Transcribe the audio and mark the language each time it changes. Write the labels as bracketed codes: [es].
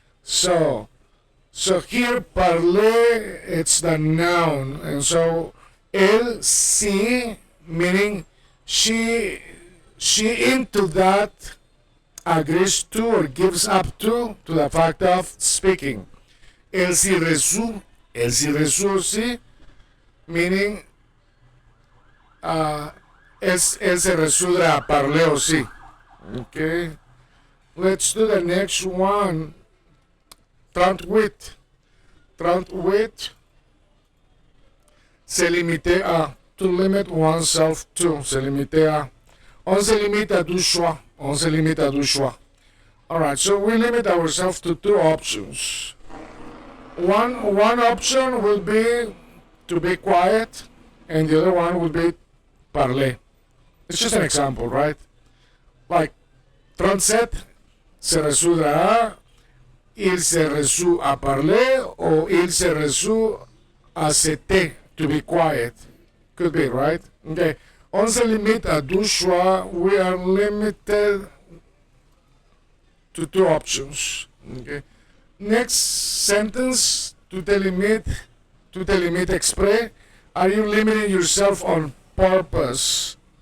[en] So here parler, it's the noun. And so [fr] elle s'y, [en] meaning she into that agrees to or gives up to the fact of speaking. [fr] Elle s'y résout aussi, meaning elle se résoudra à parler aussi. [en] Okay, let's do the next one. [fr] 38. 38. Se limiter à. [en] To limit oneself to. [fr] Se limiter à. On se limite à deux choix. On se limite à deux choix. [en] Alright, so we limit ourselves to two options. One option will be to be quiet, and the other one will be parler. It's just an example, right? Like, 37 [fr] se résoudra, il se résout à parler, ou il se résout à se taire, [en] to be quiet. Could be, right? Okay. [fr] On se limite à deux choix. [en] We are limited to two options. Okay. Next sentence, [fr] tu te limites exprès. [en] Are you limiting yourself on purpose?